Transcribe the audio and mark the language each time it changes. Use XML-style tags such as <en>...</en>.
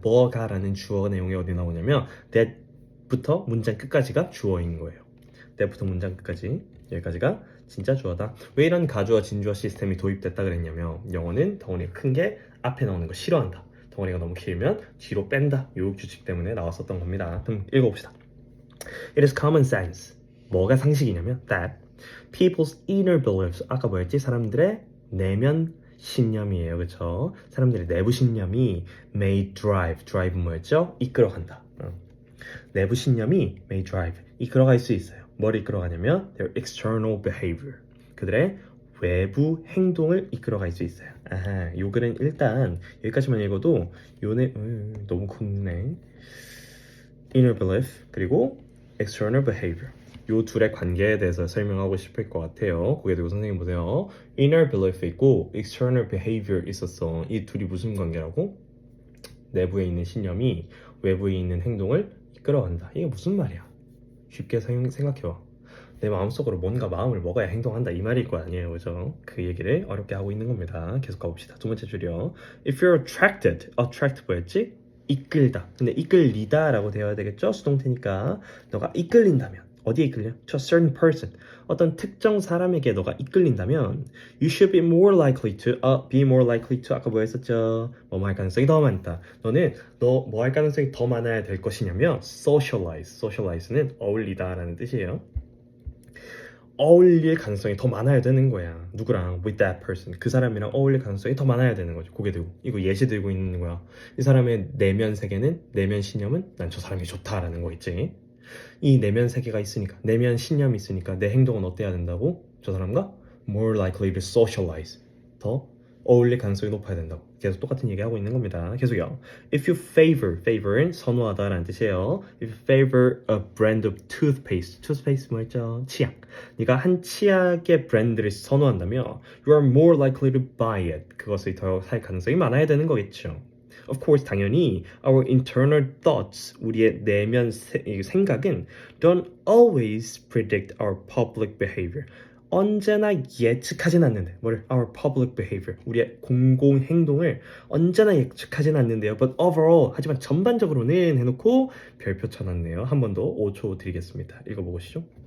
<ko>뭐가라는 주어 내용이 어디 나오냐면 that부터 문장 끝까지가 주어인 거예요. that부터 문장 끝까지 여기까지가 진짜 주어다. 왜 이런 가주어 진주어 시스템이 도입됐다 그랬냐면 영어는 덩어리가 큰 게 앞에 나오는 거 싫어한다. 덩어리가 너무 길면 뒤로 뺀다. 요 규칙 때문에 나왔었던 겁니다. 그럼 읽어봅시다.</ko> <en>It is common sense.</en> <ko>뭐가 상식이냐면</ko> <en>that people's inner beliefs.</en> <ko>아까 뭐였지? 사람들의 내면 신념이에요. 그렇죠? 사람들의 내부 신념이 may drive 뭐였죠? 이끌어간다. 내부 신념이</ko> <en>may drive</en> <ko>이끌어갈 수 있어요. 뭐를 이끌어가냐면</ko> <en>their external behavior.</en> <ko>그들의 외부 행동을 이끌어갈 수 있어요. 아하, 요 글은 일단 여기까지만 읽어도 요네 너무 굵네. inner belief 그리고 external behavior 요 둘의 관계에 대해서 설명하고 싶을 것 같아요. 거기에 대고 선생님 보세요. inner belief 있고 external behavior 있었어. 이 둘이 무슨 관계라고? 내부에 있는 신념이 외부에 있는 행동을 이끌어간다. 이게 무슨 말이야? 쉽게 생각해봐. 내 마음속으로 뭔가 마음을 먹어야 행동한다 이 말일 거 아니에요. 그죠? 그 얘기를 어렵게 하고 있는 겁니다. 계속 가봅시다. 두 번째 줄이요.</ko> <en>If you're attract</en> <ko>뭐였지? 이끌다. 근데 이끌리다 라고 되어야 되겠죠? 수동태니까 너가 이끌린다면 어디에 이끌려?</ko> <en>To a certain person</en> <ko>어떤 특정 사람에게 너가 이끌린다면</ko> <en>You should be more likely to</en> <ko>아까 뭐 했었죠? 뭐 할 가능성이 더 많다. 너는 너 뭐 할 가능성이 더 많아야 될 것이냐면 socialize는 어울리다 라는 뜻이에요. 어울릴 가능성이 더 많아야 되는 거야. 누구랑?</ko> <en>With that person.</en> <ko>그 사람이랑 어울릴 가능성이 더 많아야 되는 거죠. 고개 들고. 이거 예시 들고 있는 거야. 이 사람의 내면 세계는, 내면 신념은 난 저 사람이 좋다라는 거 있지. 이 내면 세계가 있으니까, 내면 신념이 있으니까 내 행동은 어때야 된다고? 저 사람과</ko> <en>more likely to socialize.</en> <ko>더 어울릴 가능성이 높아야 된다고. 계속 똑같은 얘기 하고 있는 겁니다. 계속요.</ko> <en>If you favor은</en> <ko>선호하다라는 뜻이에요.</ko> <en>If you favor a brand of toothpaste</en> <ko>뭐였죠? 치약. 네가 한 치약의 브랜드를 선호한다면</ko> <en>you are more likely to buy it.</en> <ko>그것을 더 살 가능성이 많아야 되는 거겠죠.</ko> <en>Of course,</en> <ko>당연히</ko> <en>our internal thoughts,</en> <ko>우리의 내면 생각은</ko> <en>don't always predict our public behavior.</en> <ko>언제나 예측하진 않는데 뭐를?</ko> <en>Our public behavior</en> <ko>우리의 공공 행동을 언제나 예측하진 않는데요.</ko> <en>But overall</en> <ko>하지만 전반적으로는 해놓고 별표 쳐놨네요. 한 번 더 5초 드리겠습니다. 읽어보시죠.</ko>